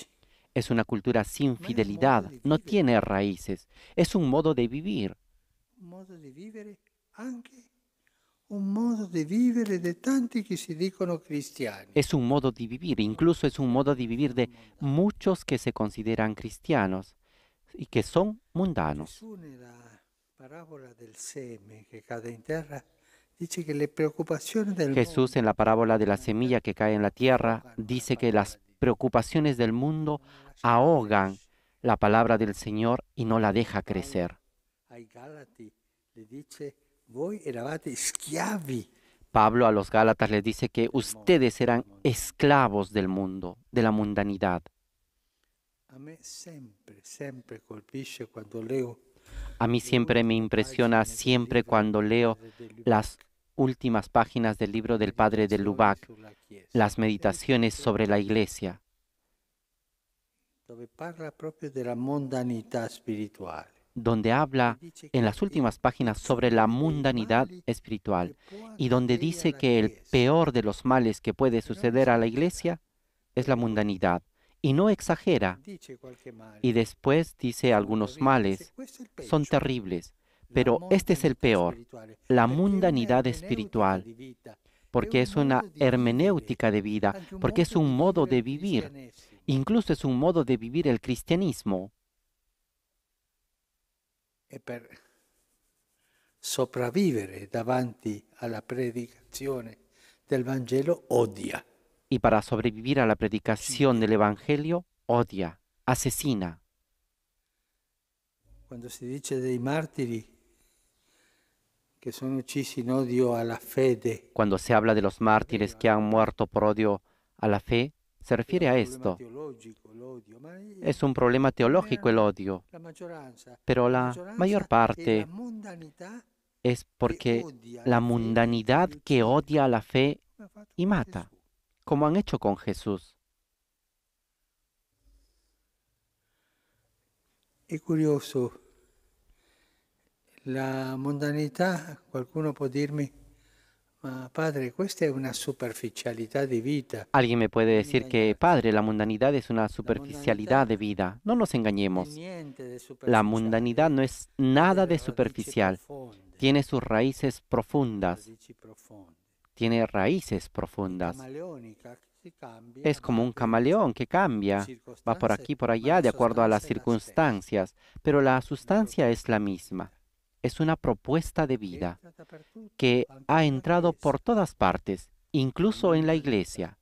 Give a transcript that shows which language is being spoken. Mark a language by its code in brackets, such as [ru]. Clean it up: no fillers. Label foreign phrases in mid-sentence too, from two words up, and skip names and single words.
[es] Es una cultura sin [it] ma è un modo [es] fidelidad, [it] di [es] no [it] vivere, [es] tiene raíces. Es un modo de vivir. [it] un modo di vivere anche un modo di vivere di tanti che si dicono cristiani. [es] Es un modo de vivir, incluso es un modo de vivir de muchos que se consideran cristianos y que son mundanos. [it] Gesù nella parabola del seme che cade in terra dice che le preoccupazioni del [es] Jesús en la parábola de la semilla que cae en la tierra dice que las preocupaciones del mundo ahogan la palabra del Señor y no la deja crecer. [it] ai Galati le dice voi eravate schiavi. [es] Pablo a los Gálatas les dice que ustedes eran esclavos del mundo, de la mundanidad. [it] A me sempre colpisce quando leo [es] A mí siempre me impresiona, siempre cuando leo las últimas páginas del libro del padre de Lubac, [it] sulla Chiesa, [es] las meditaciones sobre la iglesia, [it] dove parla proprio della mondanità spirituale. [es] donde habla en las últimas páginas sobre la mundanidad espiritual y donde dice que el peor de los males que puede suceder a la iglesia es la mundanidad. Y no exagera. [it] Dice qualche male, [es] Y después dice algunos males. [it] questo è il [es] Son [it] peggio. [es] terribles. [it] La [es] Pero este es el [it] mondanità [es] peor, [it] spirituale, [es] la [it] perché è [es] mundanidad [it] un'ermeneutica [es] espiritual, [it] di vita, [es] porque es una [it] modo di vivere, [es] hermenéutica de vida, [it] anche un [es] porque es [it] modo [es] un [it] di [es] modo [it] vivere [es] de [it] il [es] vivir, [it] cristianesimo. [es] incluso es un modo de vivir el cristianismo. [it] E per sopravvivere davanti alla predicazione del Vangelo odia. [es] Y para sobrevivir a la predicación del Evangelio, odia, asesina. [it] Quando si dice dei martiri che sono uccisi in odio alla fede, [es] Cuando se habla de los mártires que han muerto por odio a la fe, se refiere a [it] è un problema [es] esto. [it] teologico, l'odio, ma [es] Es un problema teológico el odio, [it] la maggioranza, [es] pero [it] la la maggioranza [es] mayor [it] è la [es] parte [it] mondanità [es] es porque [it] odia [es] la [it] la fede [es] mundanidad [it] e [es] que [it] uccide, [es] odia a la fe [it] come ha fatto [es] y [it] con [es] mata, [it] Gesù. [es] como han hecho con Jesús. [it] È curioso, la mondanità, qualcuno può dirmi, ma padre, questa è una superficialità di vita. [es] Alguien me puede [it] Non [es] decir que, [it] ingaggiarsi. [es] Padre, la mundanidad es una superficialidad de vida. No nos [it] Non è [es] engañemos. [it] niente di [es] La [it] superficiale, [es] mundanidad no es [it] ha [es] nada de [it] delle radici [es] superficial. [it] profonde, [es] Tiene sus raíces profundas. [it] radici profonde. [es] Tiene raíces [it] È [es] profundas. [it] camaleonica, si cambia, [es] Es como un [it] va per [es] camaleón que cambia. Va por aquí, por allá, de acuerdo a las circunstancias. Pero la sustancia es la misma. Es una propuesta de vida que ha entrado por todas partes, incluso en la iglesia.